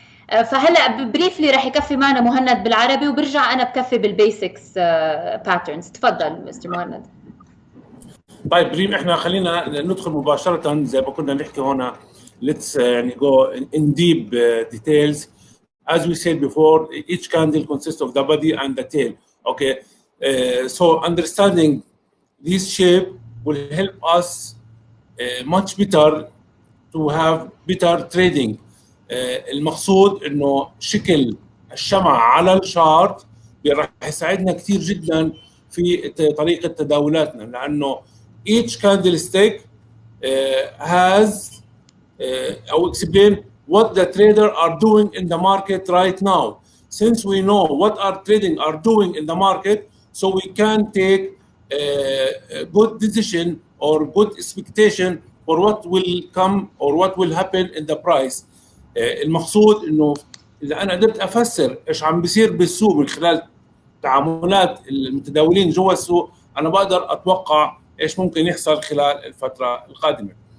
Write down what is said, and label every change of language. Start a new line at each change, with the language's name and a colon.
Arabic: فهلا بريفلي رح يكفي معنا مهند بالعربي، وبرجع أنا بكفي بالبيسكس باترنز. تفضل مستر مهند. طيب ريم، احنا خلينا ندخل مباشرة زي ما كنا نحكي هنا.
English: Let's يعني go in deep details. As we said before, each candle consists of the body and the tail. Okay, so understanding this shape will help us much better to have better trading.
Arabic: المقصود انه شكل الشمعة على الشارت راح يساعدنا كثير جدا في طريقة تداولاتنا، لانه
English: each candlestick has I will explain what the trader are doing in the market right now. Since we know what our trading are doing in the market, so we can take a good decision or good expectation for what will come or what will happen in the price.
Arabic: المقصود انه اذا انا قدرت افسر ايش عم بيصير بالسوق من خلال تعاملات المتداولين جوا السوق، انا بقدر اتوقع ايش ممكن يحصل خلال الفتره القادمه.